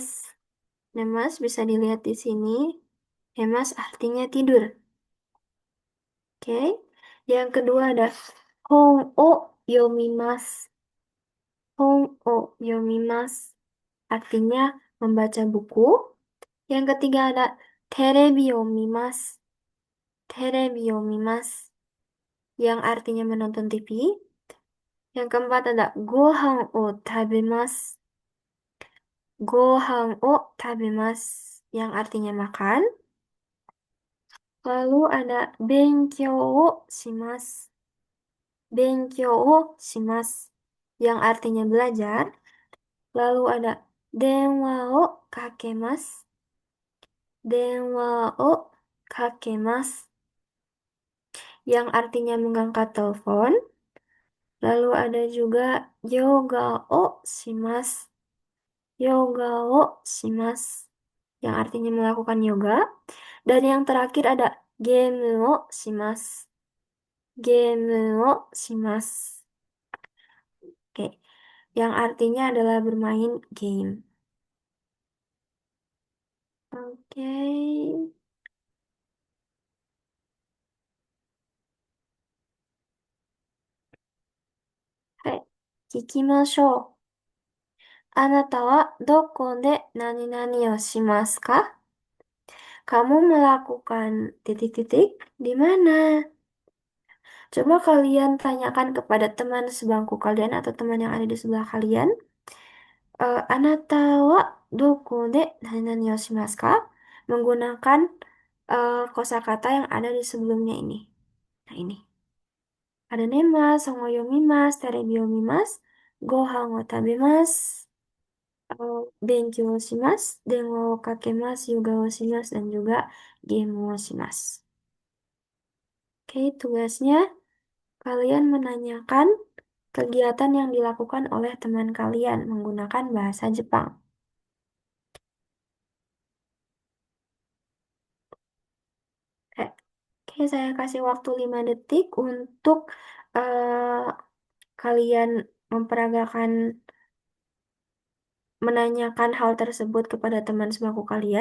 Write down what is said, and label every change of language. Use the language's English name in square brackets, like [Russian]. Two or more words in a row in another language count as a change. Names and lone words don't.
[Indonesian] Nemas bisa dilihat di sini. Nemas artinya tidur. Oke. Yang kedua ada [Japanese] 本を読みます. 本を読みます. [Indonesian] Artinya membaca buku. Yang ketiga ada [Japanese] テレビを見ます. テレビを見ます. [Indonesian] Yang artinya menonton TV. Yang keempat ada [Japanese] ご飯を食べます. ご飯を食べます. [Indonesian] Yang artinya makan. Lalu ada [Japanese] 勉強をします. 勉強をします. [Indonesian] Yang artinya belajar. Lalu ada [Japanese] 電話をかけます. 電話をかけます. [Indonesian] Yang artinya mengangkat telepon. Lalu ada juga [Japanese] ヨガをします. ヨガをします. [Indonesian] Yang artinya melakukan yoga. Dan yang terakhir ada [Japanese] ゲームをします. ゲームをします. [Indonesian] Oke, yang artinya adalah bermain game. Oke. Hai, [Japanese] 聞きましょう。あなたはどこで何々をしますか? [Indonesian] Kamu melakukan titik-titik di mana? Coba kalian tanyakan kepada teman sebangku kalian atau teman yang ada di sebelah kalian. [Japanese] あなたはどこで何をしますか? [Indonesian] Menggunakan kosakata yang ada di sebelumnya ini. Nah, ini. Ada [Japanese] 寝ます、本を読みます、テレビ読みます、ご飯を食べます、勉強をします、電話をかけます、ヨガをします, [Indonesian] dan juga [Japanese] ゲームをします. [Indonesian] Oke, tugasnya kalian menanyakan kegiatan yang dilakukan oleh teman kalian menggunakan bahasa Jepang. Oke, Oke, saya kasih waktu 5 detik untuk kalian memperagakan menanyakan hal tersebut kepada teman sebangku kalian.